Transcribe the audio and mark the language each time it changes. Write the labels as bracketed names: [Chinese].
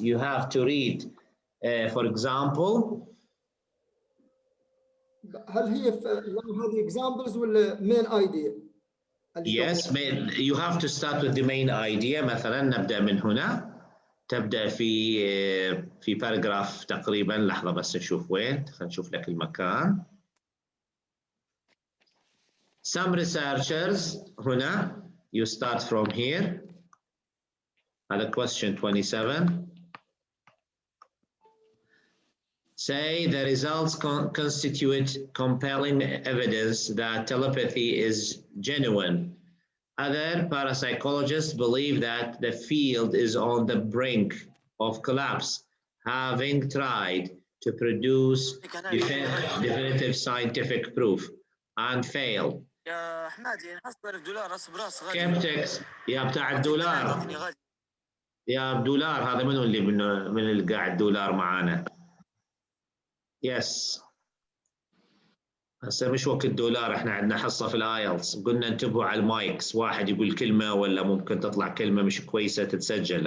[English] You have to read, for example. [Arabic] هل هي هذه examples ولا main idea؟ [English] Yes, you have to start with the main idea. [Arabic] مثلا نبدأ من هنا. تبدأ في paragraph تقريبا، لحظة بس نشوف وين، خلينا نشوف لك المكان. [English] Some researchers [Arabic] هنا [English] you start from here. [Arabic] هذا question 27. [English] Say the results constitute compelling evidence that telepathy is genuine. Other parapsychologists believe that the field is on the brink of collapse, having tried to produce definitive scientific proof and failed. [Arabic] Skeptics يا بتاع الدولار، يا بدولار، هذا منو اللي من اللي قاعد دولار معانا؟ يس. هسه مش وقت الدولار، احنا عندنا حصه في الايلتس، قلنا انتبهوا على المايكس، واحد يقول كلمه ولا ممكن تطلع كلمه مش كويسه تتسجل.